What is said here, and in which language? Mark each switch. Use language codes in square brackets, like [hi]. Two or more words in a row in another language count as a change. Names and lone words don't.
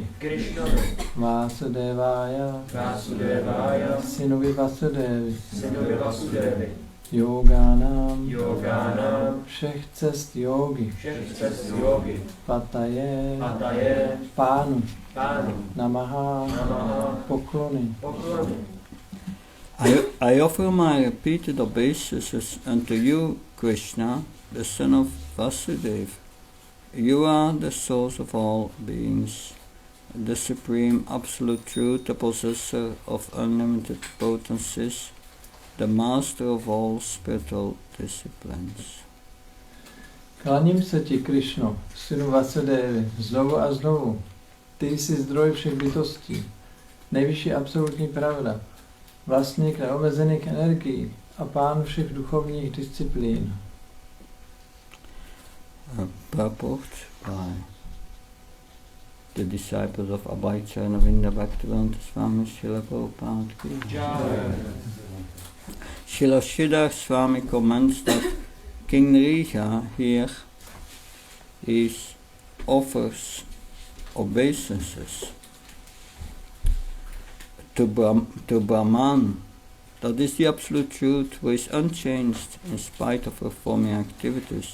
[cs] Vásudevaya, synovi Vasudevy. Yoganam, všech cest jógy. Pataje, pánu. Namaha, poklony. [en] I offer my repeated obeisances unto you, Krishna, the son of Vasudeva. You are the source of all beings, the supreme absolute truth, the possessor of unlimited potencies, the master of all spiritual disciplines. [cs] Klaním se ti, Krišno, synu Vasudevy, znovu a znovu. Ty jsi zdroj všech bytostí, nejvyšší absolutní pravda, vlastník neomezených energií a pán všech duchovních disciplín. [en] Purport by the disciples of Abhayacharya Navinda Bhaktivedanta Swami Srila Prabhupada [hi] की जय. [en] Srila Sridhar Swami comments that King Riha here offers obeisances to Brahman, that is the absolute truth, who is unchanged in spite of performing activities.